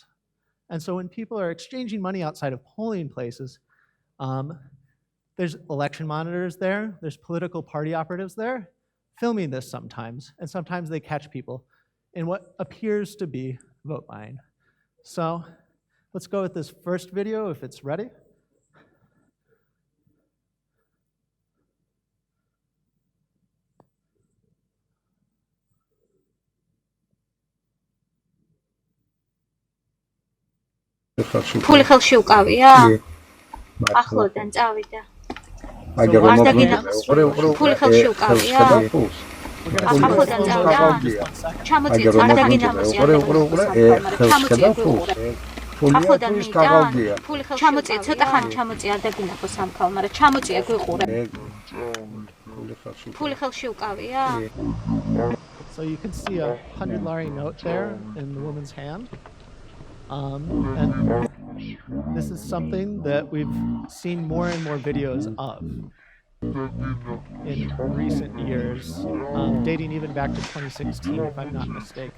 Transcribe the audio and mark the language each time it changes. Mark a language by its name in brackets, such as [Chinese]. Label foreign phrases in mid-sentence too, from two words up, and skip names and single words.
[English] And so when people are exchanging money outside of polling places, there's election monitors there, there's political party operatives there, filming this sometimes, and sometimes they catch people in what appears to be vote buying. So let's go with this first video if it's ready. [Georgian] ფული ხელში უკავია? ახლოდან წავიდა. არ დაგინახავს. ფული ხელში უკავია? ახლოდან წავიდა. ჩამოწია, არ დაგინახავს. ახლოდან მიყავდია. ჩამოწია, ცოტა ხანი ჩამოწია, არ დაგინახავს სამქალ, მაგრამ ჩამოწია გვიყურე. ფული ხელში უკავია? [English] So you can see a 100 lari note there in the woman's hand. And this is something that we've seen more and more videos of in recent years, dating even back to 2016, if I'm not mistaken.